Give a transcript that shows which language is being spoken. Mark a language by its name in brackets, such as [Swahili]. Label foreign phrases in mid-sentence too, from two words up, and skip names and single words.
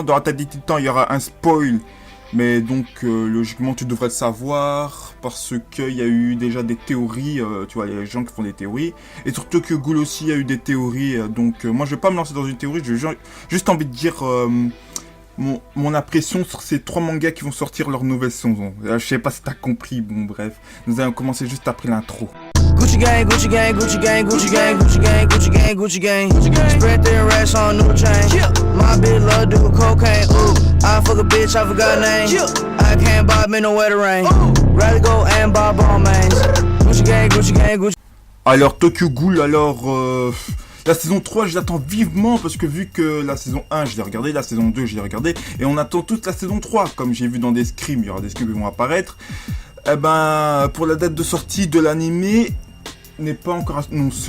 [French] Dans Attaque des Titans, il y aura un spoil. Mais donc, logiquement, tu devrais le savoir parce qu'il y a eu déjà des théories, tu vois, il y a des gens qui font des théories. Et sur Tokyo Ghoul aussi, il y a eu des théories. Donc, moi, je vais pas me lancer dans une théorie, j'ai juste envie de dire mon impression sur ces 3 mangas qui vont sortir leur nouvelle saison. Je sais pas si t'as compris, bon, bref. Nous allons commencer juste après l'intro. [English] Gucci gang, Gucci gang, Gucci gang, Gucci gang, Gucci gang, Gucci gang, Gucci gang. Spread their racks on new chain. My bitch love do cocaine. Ooh, I fuck a bitch, I forgot name. I can't buy me no wetter rain. Rather go and buy ball mains. Gucci gang, Gucci gang, Gucci. [French] Alors Tokyo Ghoul, la saison 3, je l'attends vivement parce que vu que la saison 1, je l'ai regardé, la saison 2, je l'ai regardé, et on attend toute la saison 3, comme j'ai vu dans des scrims, il y aura des scrims qui vont apparaître. Eh ben, pour la date de sortie de l'animé, n'est pas encore annoncé.